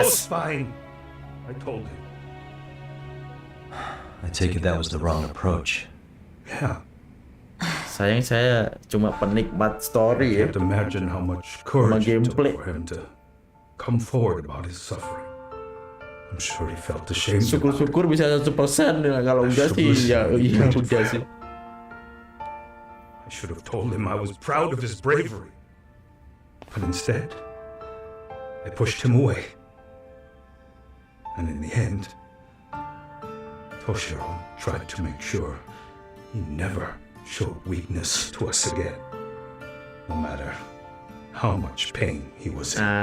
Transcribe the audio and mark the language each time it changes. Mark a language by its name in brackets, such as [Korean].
[English] Fine. I told him. I take it that was the wrong approach. Yeah. [Indonesian] Sayang saya cuma penikmat story ya. [English] I can't imagine how much courage it took for him to come forward about his suffering. I'm sure he felt ashamed. [Indonesian] Syukur-syukur bisa 100%, kalau enggak sih ya udah sih. [English] I should have told him I was proud of his bravery. But instead, I pushed him away. And in the end, Toshiro tried to make sure he never showed weakness to us again, no matter how much pain he was in.